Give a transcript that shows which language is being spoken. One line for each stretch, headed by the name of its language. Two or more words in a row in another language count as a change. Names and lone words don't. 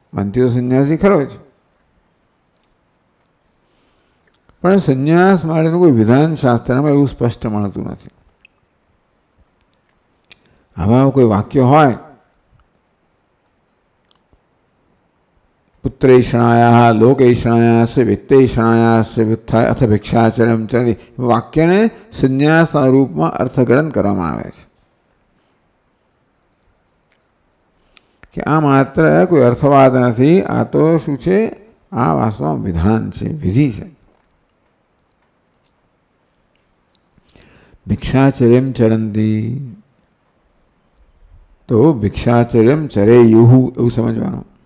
Gujarati: મનથી તો સંન્યાસી ખરો છે, પણ સંન્યાસ માટેનું કોઈ વિધાન શાસ્ત્રમાં એવું સ્પષ્ટ મળતું નથી. આવા કોઈ વાક્ય હોય
Sanskrit: पुत्रैषणायाः लोकैषणायास्य वित्तैषणायास्य व्युत्थाय अथ भिक्षाचर्यं चरति
Gujarati: वाक्यने સંન્યાસના રૂપમાં અર્થગ્રહણ કરવામાં આવે છે કે આ માત્ર કોઈ અર્થવાદ નથી, આ તો શું છે, આ વાસ્તવમાં વિધાન છે, વિધિ છે.
Sanskrit: भिक्षाचर्यम चरंती
Gujarati: તો
Sanskrit: भिक्षाचर्यम चरेयुः
Gujarati: એવું સમજવાનું.